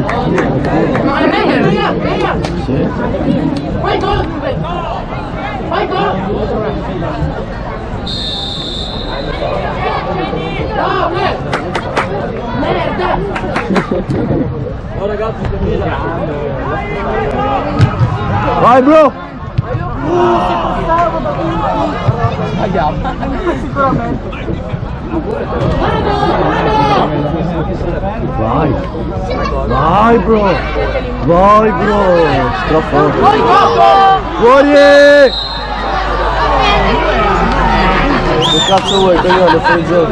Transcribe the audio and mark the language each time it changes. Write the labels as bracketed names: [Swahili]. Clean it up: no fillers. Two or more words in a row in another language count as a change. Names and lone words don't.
[Italian] Ma è via! Sì. Fai gol! Fai gol! No, merda! Oh ragazzi, Vai bro! Vai! Vai bro! Vai bro! Strappo! Fuori! Che cazzo vuoi? Coglione, fuori gioco!